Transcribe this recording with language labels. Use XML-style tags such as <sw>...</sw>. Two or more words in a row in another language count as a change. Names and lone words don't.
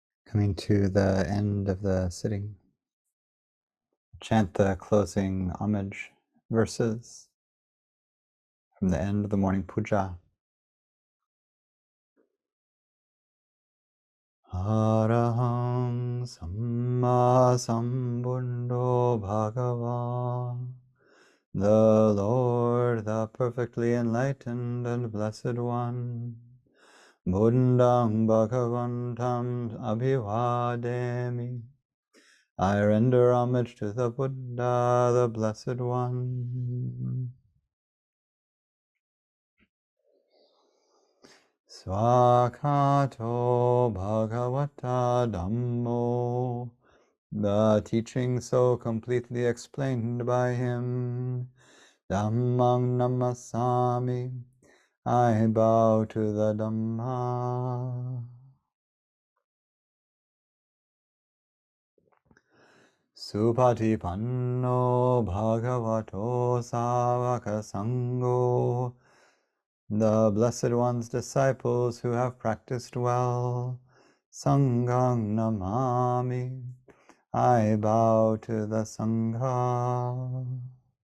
<en>Coming to the end of the sitting, chant the closing homage verses from the end of the morning puja.</en> <pi>Arahang sammāsambuddhasa bhagava,</pi> <en>the Lord, the perfectly enlightened and blessed one.</en> <pi>Buddhang bhagavantam abhivademi.</pi> <en>I render homage to the Buddha, the blessed one.</en> <pi>Swakato bhagavata dhammo,</pi> <en>the teaching so completely explained by him.</en> <pi>Dhammang namasami,</pi> <en>I bow to the Dhamma.</en> <pi>Supatipanno bhagavato savaka sangho,</pi> <en>the Blessed One's disciples who have practiced well.</en> <pi>Sanghang namami,</pi> <en>I bow to the Sangha.</en>